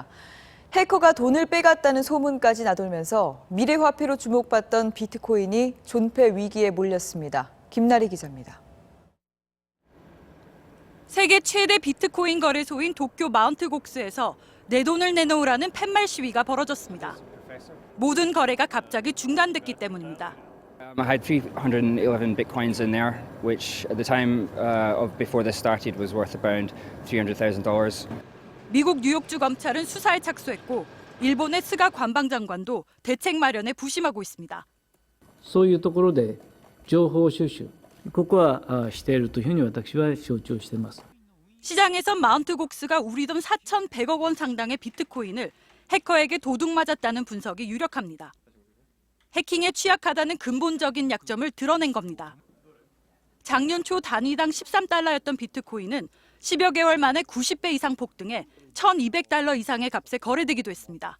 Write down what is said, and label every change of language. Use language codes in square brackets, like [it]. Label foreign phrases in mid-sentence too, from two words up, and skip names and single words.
[ko] 해커가 돈을 빼갔다는 소문까지 나돌면서 미래화폐로 주목받던 비트코인이 존폐 위기에 몰렸습니다. 김나리 기자입니다. 세계 최대 비트코인 거래소인 도쿄 마운트곡스에서 내 돈을 내놓으라는 팻말 시위가 벌어졌습니다. 모든 거래가 갑자기 중단됐기 때문입니다. [en] I had 311 bitcoins in there, which at the time of before this started was worth around $300,000. [ko] 미국 뉴욕주 검찰은 수사에 착수했고 일본의 스가 관방장관도 대책 마련에 부심하고 있습니다. [ja] そういうところで情報収集、ここはしているというふうに私は承知をしています。 [ko] 시장에서 마운트곡스가 우리 돈 4,100억 원 상당의 비트코인을 해커에게 도둑 맞았다는 분석이 유력합니다. 해킹에 취약하다는 근본적인 약점을 드러낸 겁니다. 작년 초 단위당 13달러였던 비트코인은 10여 개월 만에 90배 이상 폭등해 1,200달러 이상의 값에 거래되기도 했습니다.